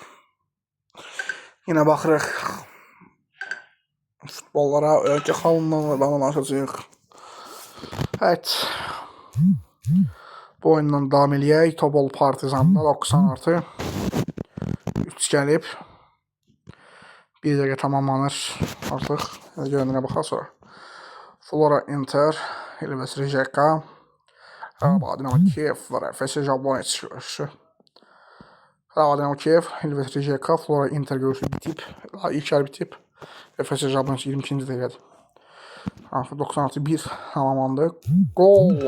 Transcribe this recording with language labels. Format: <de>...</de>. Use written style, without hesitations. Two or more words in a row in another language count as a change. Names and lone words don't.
<az>Yine baxırıq futbollara, ölkə xalından danışacağıq. Evet, bu oyundan davam eləyək. Tobol Partizanda 90+3 gəlib. Bir dəqiqə tamamlanır artıq. Görünürə baxaq sonra. Flora Inter, Ilves Rijeka, Dinamo Kiev var. Efes Jablonec görüşü. Dinamo Kiev, Ilves Rijeka, Flora Inter görüşü bitib. İlk yarı bitib. Efes Jablonec 22-ci dəqiqədir. 96-1 tamamlandı. Gol!</az>